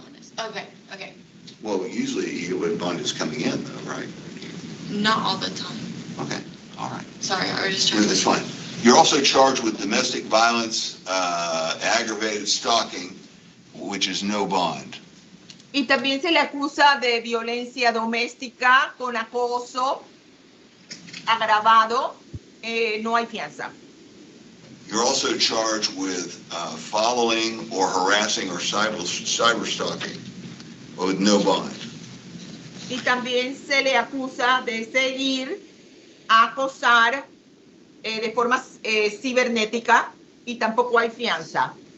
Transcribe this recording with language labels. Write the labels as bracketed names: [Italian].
[English] bond is. Okay, okay. Well, usually you get what bond is coming in though, right? Not all the time. Okay, all right. Sorry, I was just Well, trying to. that's fine. You're also charged with domestic violence, aggravated stalking, which is no bond. [Spanish] Y también se le acusa de violencia doméstica con acoso agravado, no hay fianza. [English] You're also charged with following or harassing or cyber stalking with no bond. [Spanish] Y también se le acusa de seguir, acosar de forma cibernética y tampoco hay fianza.